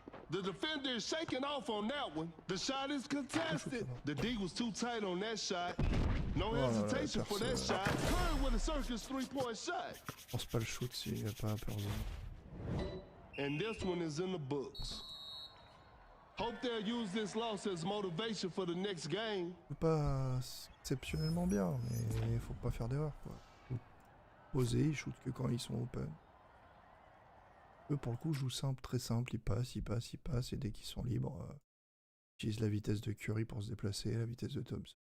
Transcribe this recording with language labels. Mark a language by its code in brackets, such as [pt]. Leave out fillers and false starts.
[en] The defender is shaking off on that one. The shot is contested. The D was too tight on that shot. No hesitation for that shot. Curry with a circus 3-point shot. [fr] Je pense pas le shoot s'il n'y a pas peur de... [en] And this one is in the books. Hope they'll use this loss as motivation for the next game. [fr] Pas exceptionnellement bien, mais il faut pas faire d'erreur, quoi. Poser, ils shootent que quand ils sont open. Eux, pour le coup, jouent simple, très simple. Ils passent, et dès qu'ils sont libres, ils utilisent la vitesse de Curry pour se déplacer, la vitesse de Thompson.